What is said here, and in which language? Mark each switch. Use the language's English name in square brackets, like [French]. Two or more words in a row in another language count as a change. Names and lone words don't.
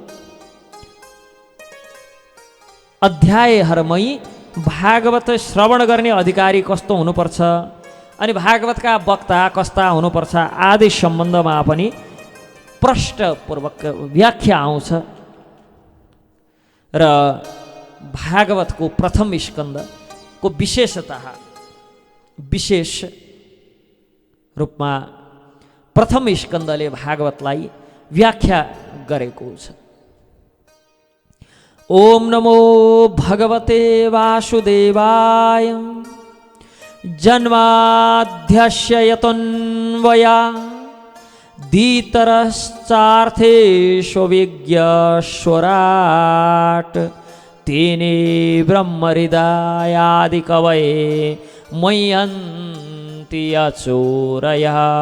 [Nepali] अध्यायहरूमै भागवत श्रवण गर्ने अधिकारी कस्तो हुनुपर्छ, अनि भागवतका वक्ता कस्ता हुनुपर्छ आदि सम्बन्धमा पनि प्रष्टपूर्वक व्याख्या आउँछ। र भागवतको प्रथम स्कन्दको विशेषता, विशेष रूपमा प्रथम स्कन्दले भागवतलाई व्याख्या गरेको छ। [Sanskrit] ओम नमो भगवते वासुदेवाय जन्माद्यस्य यतोऽन्वया दीतरश्चार्थेषु विज्ञस्वराट् तेने ब्रह्महृदयादिकवये मह्यन्ति अचोरयः